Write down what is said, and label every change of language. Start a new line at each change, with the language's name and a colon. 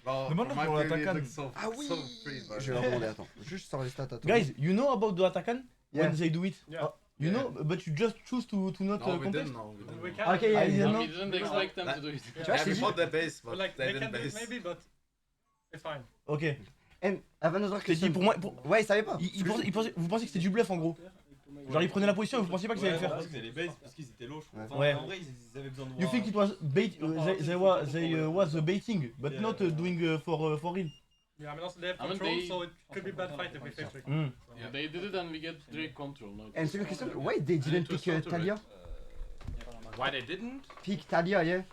French: Demande-le pour l'attaquant. Ah oui. Je vais la demander, attends. Juste sur les stats, attends.
English: Guys, you know about the attaquant? Yeah. When they do it? You know, but you just choose to not contest? Okay, yeah, you know. We didn't expect them to do it.
French: Tu vois, je t'ai dit.
English: the base, but they didn't base. Maybe, but it's fine. Ok. And have another
French: Je t'ai dit,
English: question.
French: pour moi... Ouais, il savait pas. Vous pensez que c'était du bluff en gros? Genre ils prenaient la position et vous pensiez pas qu'ils allaient le faire? Parce que c'était les bases, parce qu'ils étaient low, je crois. Ouais. En vrai, ils avaient besoin de voir.
English: You think it was bait? They was baiting, but not doing for real. Yeah, I mean also they have control, so it could be bad fight if we face trick. Yeah, they did it and we get Drake control. And second question, why they didn't pick Talia? Why they didn't? Pick Talia, yeah.